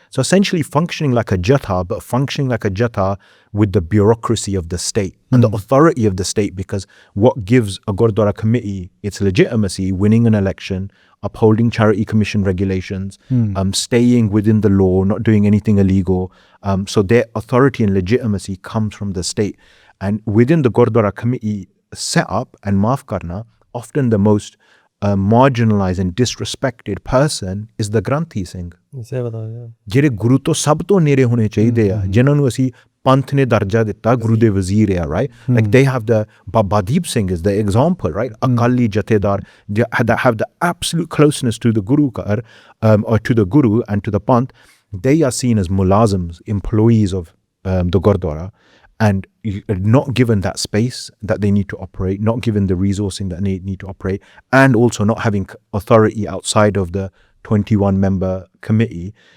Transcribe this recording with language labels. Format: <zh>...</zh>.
<en>So essentially functioning like a Jatha, but functioning like a Jatha with the bureaucracy of the state and the authority of the state, because what gives a Gurdwara Committee its legitimacy, winning an election, upholding charity commission regulations, staying within the law, not doing anything illegal. So their authority and legitimacy comes from the state. And within the Gurdwara Committee setup and</en> <pa>maaf karna,</pa> <en>often the most marginalized and disrespected person is the Granthi Singh.</en> <pa>ਜਿਹੜੇ ਗੁਰੂ ਤੋਂ ਸਭ ਤੋਂ ਨੇੜੇ ਹੋਣੇ ਚਾਹੀਦੇ ਆ, ਜਿਨ੍ਹਾਂ ਨੂੰ ਅਸੀਂ ਪੰਥ ਨੇ ਦਰਜਾ ਦਿੱਤਾ, ਗੁਰੂ ਦੇ ਵਜ਼ੀਰ ਆ, right?</pa> <en>Like they have the, Baba Deep Singh is the example, right? Akali Jathedar, that have the absolute closeness to the Guru or to the Guru and to the Panth. They are seen as mulazams, employees of the Gurdwara, and not given that space that they need to operate, not given the resourcing that they need to operate, and also not having authority outside of the 21-member committee.</en>